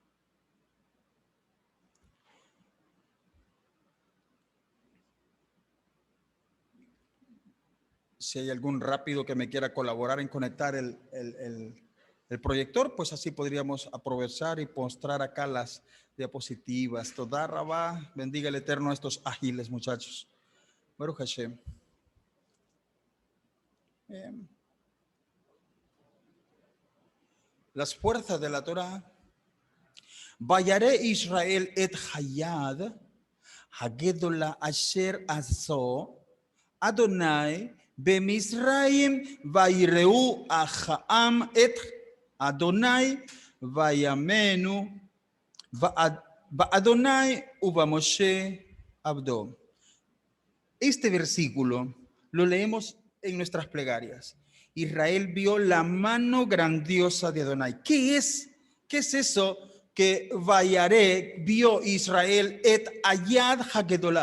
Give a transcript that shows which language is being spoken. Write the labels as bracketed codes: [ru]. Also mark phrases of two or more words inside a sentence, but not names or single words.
[es] Si hay algún rápido que me quiera colaborar en conectar el proyector, pues así podríamos aprovechar y mostrar acá las diapositivas. [he] תודה רבה, [es] bendiga el Eterno a estos ágiles muchachos. [he] ברוך השם. [es] Las fuerzas de la Torah. [he] וירא ישראל את היד הגדולה אשר עשה אדוני במצרים וייראו העם את אדוני ויאמינו אדוני ובמשה עבדו. [es] Este versículo lo leemos en nuestras plegarias. Israel vio la mano grandiosa de Adonai. ¿Qué es eso que Vayaré vio Israel [he] את היד הגדולה?